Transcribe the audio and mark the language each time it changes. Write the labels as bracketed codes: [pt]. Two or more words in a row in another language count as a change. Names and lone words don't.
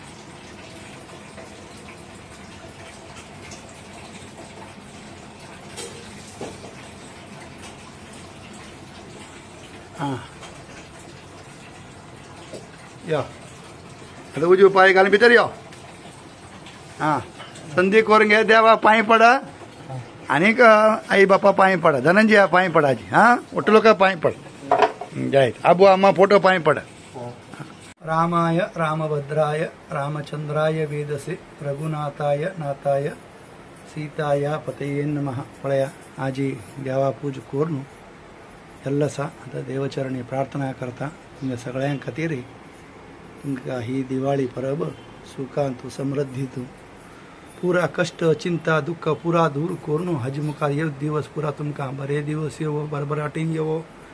[kok] या आता उजवे पाय घालून भितर यो. संधी करून घे. देवा पांय पडा आनीक आई बापा पांय पडा. धनंजया पांय पडाची. ओटलो का पांय पड. जय आबू अम्मा फोटो पांय पडा. [sa] रामाय रामभद्राय रामचंद्राय वेदसे रघुनाथाय नाथाय सीताय पतये नमः. [kok] पळया आजी देवा पूज करून जाल्लो आसा. आतां देवचरणी प्रार्थना करता तुमच्या सगळ्यां खातीर तुमकां ही दिवाळी परब सुखांतू समृद्धीतू पुरा कष्ट चिंता दुःख पुरा दूर करून हाजे मुखार एक दिवस पुरा तुमकां बरे दिवस येवो भरभराटीन येवो.